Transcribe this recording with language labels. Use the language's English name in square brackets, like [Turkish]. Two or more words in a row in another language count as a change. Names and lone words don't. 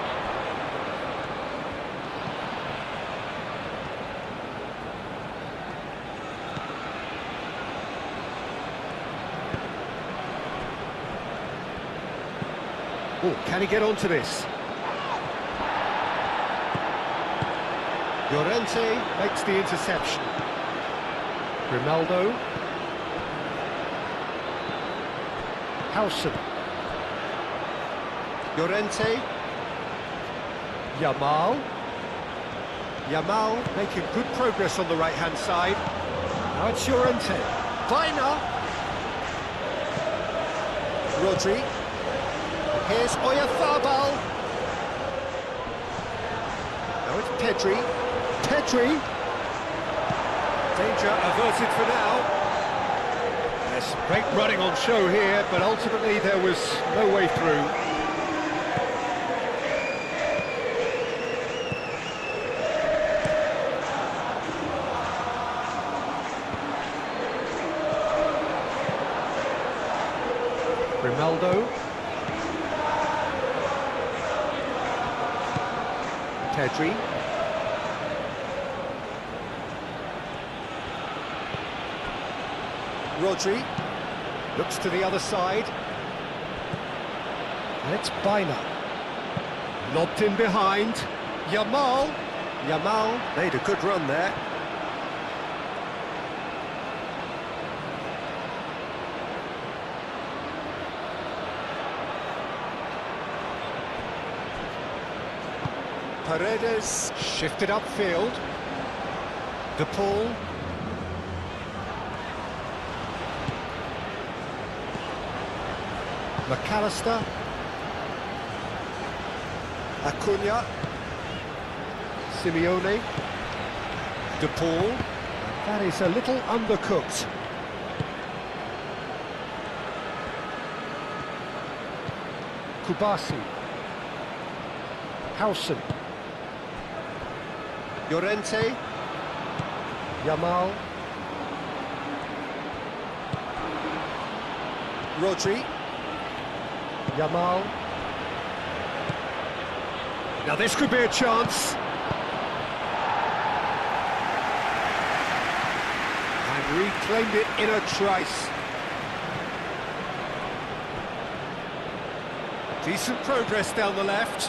[English] Oh, can he get onto this? Llorente makes the interception. Grimaldo. Howson. Llorente. Yamal. Yamal making good progress on the right-hand side. Now it's Llorente. Vina. Rodri. Here's Oyarzabal. Now it's Pedri. Pedri. Danger averted for now. There's some great running on show here, but ultimately there was no way through. Grimaldo. Pedri. Rodri looks to the other side, and it's Bina. Lobbed in behind. Yamal. Yamal made a good run there. Paredes shifted upfield. De Paul. McAllister. Acuna. Simeone. De Paul. That is a little undercooked. Kubasi. Howson. Llorente. Yamal. Rodri. Yamal. Now this could be a chance. And reclaimed it in a trice. Decent progress down the left.